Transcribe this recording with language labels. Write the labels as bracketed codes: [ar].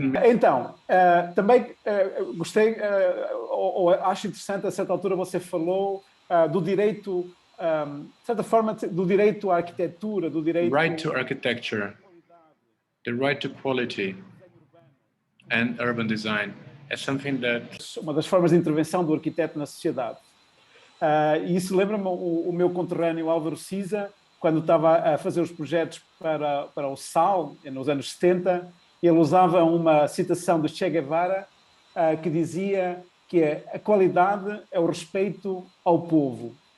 [pt] Então, também gostei, ou acho interessante, a certa altura você falou do direito, de certa forma, do direito à arquitetura, do direito... [en] Right to architecture, the right to quality and urban design is something that... [pt] Uma das formas de intervenção do arquiteto na sociedade. E isso lembra-me o meu conterrâneo Álvaro Siza, quando estava a fazer os projetos para o SAL, nos anos 70, ele usava uma citação de Che Guevara que dizia que a qualidade é o respeito ao povo.